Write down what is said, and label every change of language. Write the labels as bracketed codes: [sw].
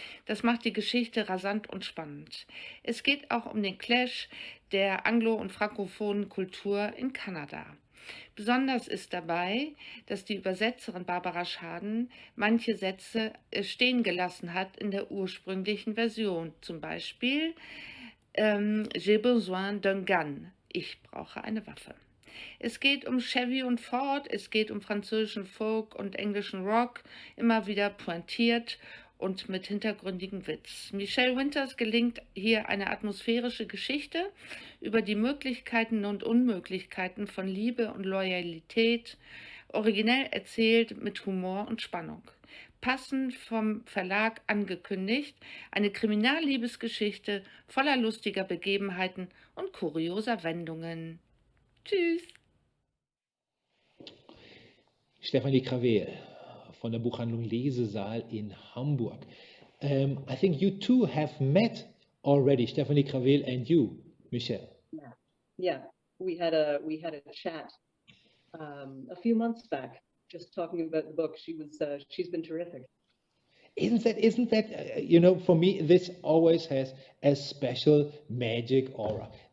[de] Das macht die Geschichte rasant und spannend. Es geht auch um den Clash der anglo- und frankophonen Kultur in Kanada. Besonders ist dabei, dass die Übersetzerin Barbara Schaden manche Sätze stehen gelassen hat in der ursprünglichen Version. Zum Beispiel [fr] J'ai besoin d'un gun. [de] Ich brauche eine Waffe. Es geht um Chevy und Ford, es geht um französischen Folk und englischen Rock, immer wieder pointiert und mit hintergründigem Witz. Michelle Winters gelingt hier eine atmosphärische Geschichte über die Möglichkeiten und Unmöglichkeiten von Liebe und Loyalität, originell erzählt mit Humor und Spannung. Passend vom Verlag angekündigt, eine Kriminalliebesgeschichte voller lustiger Begebenheiten und kurioser Wendungen. Tschüss! Stefanie Kravé von der Buchhandlung Lesesaal in Hamburg. [en] I think you two have met already, Stefanie Kravé and you, Michelle. Yeah. We had a chat a few months back, just talking about the book. She's been terrific. Isn't that you know, for me, this always has a special magic aura.